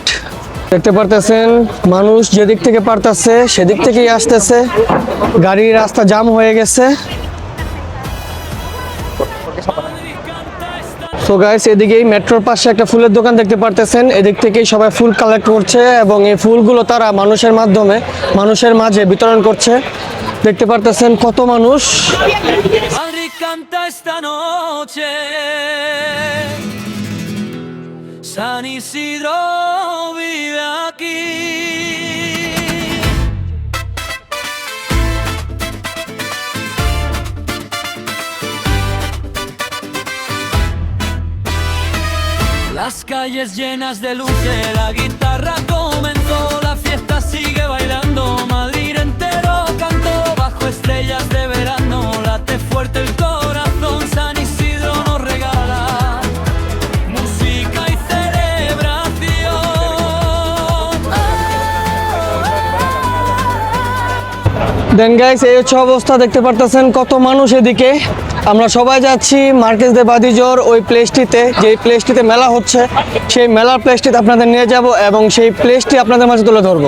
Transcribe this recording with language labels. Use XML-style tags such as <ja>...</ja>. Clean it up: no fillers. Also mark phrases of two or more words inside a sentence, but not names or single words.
<bn>দেখতে পারতেছেন মানুষ যেদিক থেকে পারতেছে সেদিক থেকেই আসতেছে, গাড়ির রাস্তা জাম হয়ে গেছে।</bn> <en>so guys</en> <bn>এদিকেই মেট্রোর পাশে একটা ফুলের দোকান দেখতে পারতেছেন, এদিক থেকেই সবাই ফুল কালেক্ট করছে এবং এই ফুলগুলো তারা মানুষের মাধ্যমে মানুষের মাঝে বিতরণ করছে। দেখতে পারতেছেন কত মানুষ।</bn> <es>Madrid canta esta noche, San Isidro vive aquí. Las calles llenas de luces, la guitarra comenzó, la fiesta sigue bailando, Madrid entero cantó, bajo estrellas de verano, late fuerte el corazón, San Isidro nos regala música y celebración.</es> <en>then guys</en> <bn>এই হচ্ছে অবস্থা, দেখতে পারতেছেন কত মানুষ এদিকে। আমরা সবাই যাচ্ছি মার্কেস দে বাদিজোর ওই প্লেসটিতে, যেই প্লেসটিতে মেলা হচ্ছে, সেই মেলার প্লেসটিতে আপনাদের নিয়ে যাব এবং সেই প্লেসটি আপনাদের মাঝে তুলে ধরবো।</bn>